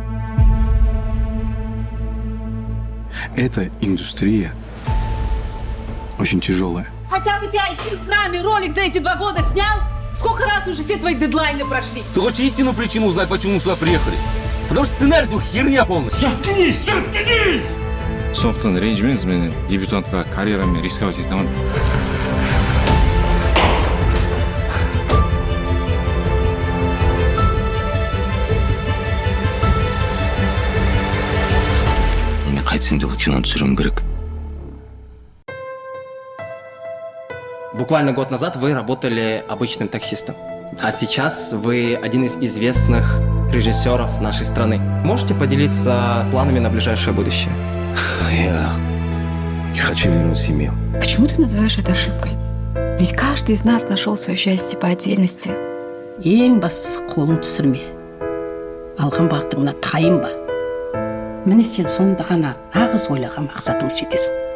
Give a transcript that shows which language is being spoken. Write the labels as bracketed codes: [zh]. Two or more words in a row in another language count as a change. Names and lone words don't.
[ru] Эта индустрия очень тяжелая. Хотя бы ты один сраный ролик за эти 2 года снял? Сколько раз уже все твои дедлайны прошли? Ты хочешь истинную причину узнать, почему мы сюда приехали? Потому что сценарий твой херня полностью. Заткнись! [kk] Софттан ренжімеңіз, мен дебютантқа карьерамен рисковать етемін. Мен қайтсам да бұл киноны түсіруім керек. [ru] Буквально год назад вы работали обычным таксистом, а сейчас вы один из известных режиссеров нашей страны. Можете поделиться планами на ближайшее будущее? Я хочу вернуть семью. Почему ты называешь это ошибкой? Ведь каждый из нас нашел свое счастье по отдельности. [kk] Ең бастысы қолың түсірме. Алған бағытыңа тайынба. Міне сен сонда ғана нағыз ойлаған мақсатыңа жетесің.